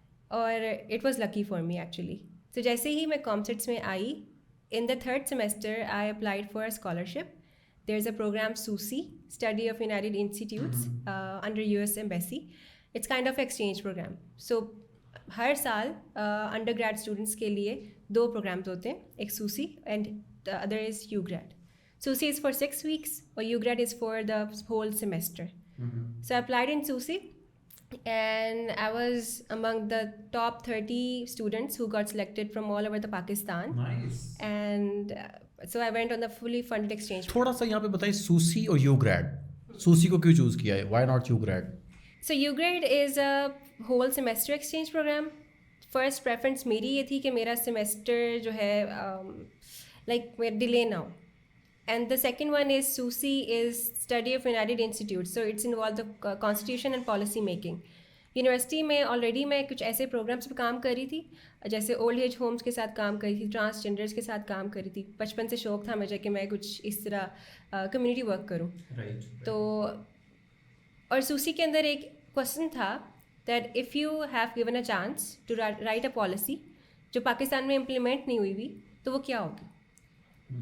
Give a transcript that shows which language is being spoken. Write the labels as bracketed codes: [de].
[en] اور it was lucky for me actually. [ur] تو جیسے ہی میں کامسرٹس میں آئی, [en] In the 3rd semester I applied for a scholarship. There is a program SUSI, study of united institutes under US embassy. It's kind of exchange program. [ur] سو ہر سال under grade students کے لیے 2 programmes ہوتے ہیں, ایک SUSI and the other is UGRAD. [en] SUSI is for 6 weeks or UGRAD is for the whole semester. So I applied in SUSI and I was among the top 30 students who got selected from all over the Pakistan. Nice. And so I went on the fully funded exchange. [ur] تھوڑا سا یہاں پہ بتائیں SUSI اور UGRAD. SUSI کو کیوں choose کیا ہے, [en] why not UGRAD? So UGRAD is a whole semester exchange program. [ur] First preference میری یہ تھی کہ میرا سیمسٹر جو ہے لائک ڈیلے نہ ہو. [en] And the second one is SUSI is study of United Institutes. So it's involved the constitution and policy making. [ur] University میں already میں کچھ ایسے پروگرامس پہ کام کر رہی تھی, جیسے اولڈ ایج ہومس کے ساتھ کام کری تھی, ٹرانسجینڈرس کے ساتھ کام کری تھی. بچپن سے شوق تھا مجھے کہ میں کچھ اس طرح کمیونٹی ورک کروں. تو اور سوسی کے اندر ایک کوشچن تھا [en] that if you have given a chance to write a policy [ur] جو پاکستان میں امپلیمنٹ نہیں ہوئی ہوئی تو وہ کیا ہوگی.